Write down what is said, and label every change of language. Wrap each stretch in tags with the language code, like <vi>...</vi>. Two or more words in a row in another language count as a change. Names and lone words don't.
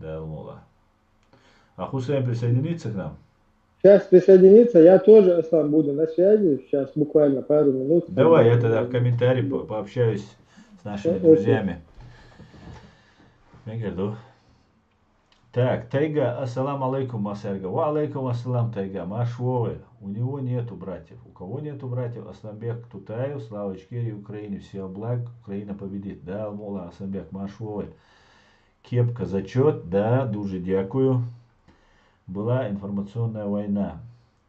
<ru>А Хусейн присоединится к нам? Сейчас присоединиться, я тоже сам буду на связи, сейчас буквально пару минут. Давай, я тогда в комментарии пообщаюсь с нашими друзьями. Так, Тайга,</ru> <ar>السلام عليكم, Масерга. وعليكم السلام,</ar> <ru>Тайга. Машвове. У него нету братьев. У кого нету братьев? Асланбек Тутаев, слава Ичкерии, Украине. Всего благ, Украина победит. Да, Алмула, Асланбек, Машвове. Кепка зачет, да,</ru> <uk>дуже дякую.</uk> <ru>Была информационная война.</ru>